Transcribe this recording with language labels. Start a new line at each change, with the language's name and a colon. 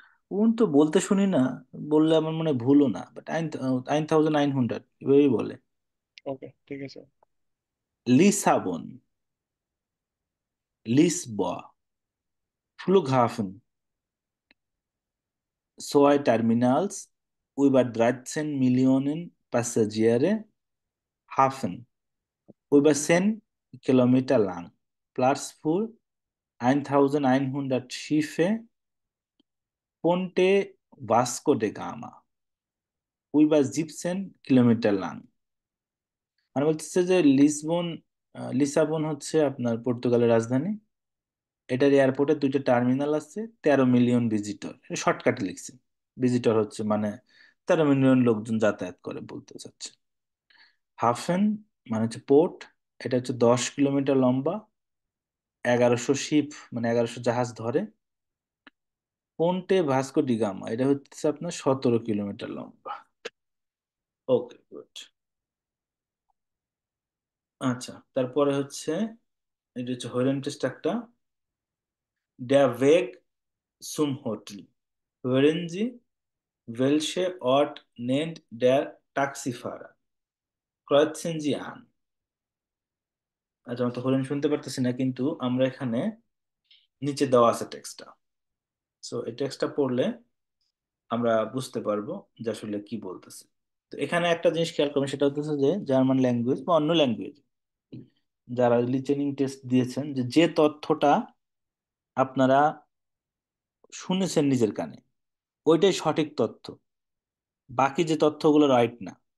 Bangla: কোন তো বলতে শুনি না, বললে আমার মনে হয় ভুলও না, বাট 9,900 এভাবেই বলে। ওকে, ঠিক আছে।
German: লিসাবন, লিসবয়া, ফ্লুগহাফেন, zwei Terminals, über 13 Millionen Passagiere, Hafen, über 10 Kilometer lang, Platz für 1.100 Schiffe, Ponte Vasco de Gama, über 17 Kilometer lang।
Bangla: মানে বলতেছে যে লিসবন, লিসাবন হচ্ছে আপনার পর্তুগালের রাজধানী। এটার এয়ারপোর্টে দুইটা টার্মিনাল আছে, 13 মিলিয়ন ভিজিটর, শর্টকাটে লিখছি। ভিজিটর হচ্ছে মানে 13 মিলিয়ন লোকজন যাতায়াত করে বলতে চাচ্ছে। হাফেন মানে হচ্ছে পোর্ট, এটা হচ্ছে 10 কিলোমিটার লম্বা, 1100 শিপ মানে 1100 জাহাজ ধরে। পোন্টে ভাস্কো ডি গামা এটা হচ্ছে আপনার 17 কিলোমিটার লম্বা। ওকে, গুড। আচ্ছা, তারপরে হচ্ছে এটা হচ্ছে হয়রান টেস্ট একটা।
German: Der Weg zum Hotel. Hören Sie, welche Ort nennt der Taxifahrer? Kreuzen Sie an.
Bangla: আচ্ছা, আমি তো হরেন শুনতে পারতেছি না, কিন্তু আমরা এখানে নিচে দেওয়া আছে টেক্সটটা। সো এই টেক্সটটা পড়লে আমরা বুঝতে পারবো যে আসলে কি বলতেছে। তো এখানে একটা জিনিস খেয়াল করবেন, সেটা হচ্ছে যে জার্মান ল্যাঙ্গুয়েজ বা অন্য ল্যাঙ্গুয়েজ যারা লিসেনিং টেস্ট দিয়েছেন, যে যে তথ্যটা আপনারা শুনেছেন নিজের কানে ওইটাই সঠিক তথ্য, বাকি যে তথ্যগুলো রাইট না।